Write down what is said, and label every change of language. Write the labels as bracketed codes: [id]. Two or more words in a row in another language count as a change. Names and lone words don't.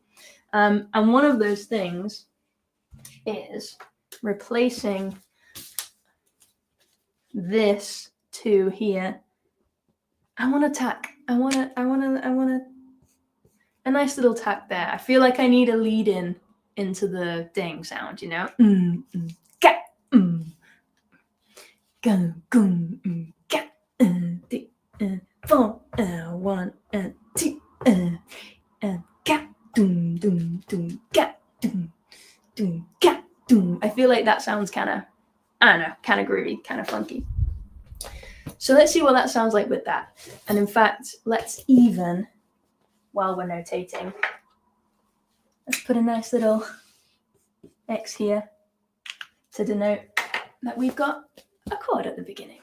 [en] And one of those things is replacing this 2 here I want a tack. I want a nice little tack there. I feel like I need a lead in into the ding sound, you know? Ga, go, goom, ga, di, 4, 1, 2, ga, doom, doom, doom, ga, doom, doom, ga, doom. I feel like that sounds kind of, I don't know, kind of groovy, kind of funky. So let's see what that sounds like with that. And in fact, let's even, while we're notating, let's put a nice little X here to denote that we've got a chord at the beginning.